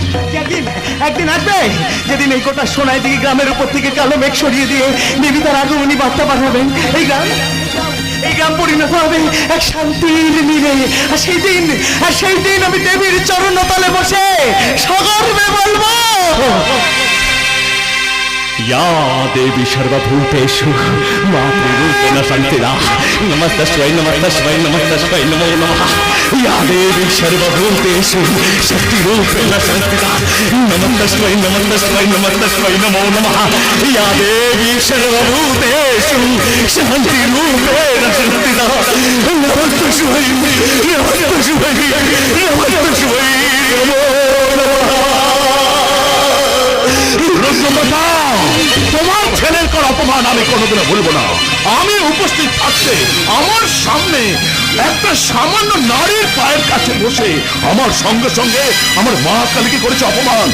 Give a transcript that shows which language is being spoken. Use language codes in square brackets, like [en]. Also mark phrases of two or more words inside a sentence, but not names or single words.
[bn] একদিন আসবে যেদিন এই গোটা সোনায় দিকে গ্রামের উপর থেকে কালো মেঘ সরিয়ে দিয়ে দেবী তার আগমনী বার্তা পাঠাবেন। এই গ্রাম পরিণত হবে এক শান্তির নীড়ে। আর সেই দিন আমি দেবীর চরণতলে বসে সগর্বে বলবো, [sa] या देवी सर्वभूतेषु मातृरूपेण संस्थिता नमस्तस्मै नमस्तस्मै नमस्तस्मै नमो नमः। या देवी सर्वभूतेषु शक्तिरूपेण संस्थिता नमस्तस्मै नमस्तस्मै नमस्तस्मै नमो नमः। या देवी सर्वभूतेषु शान्तिरूपेण संस्थिता नमस्तस्मै नमस्तस्मै नमस्तस्मै नमो नमः। [bn] তোমার ছেলের কোন অপমান আমি কোনোদিনও ভুলবো না। আমি উপস্থিত থাকতে আমার সামনে একটা সামান্য নারীর পায়ের কাছে বসে আমার সঙ্গে সঙ্গে আমার মা কালীকে করেছে অপমান।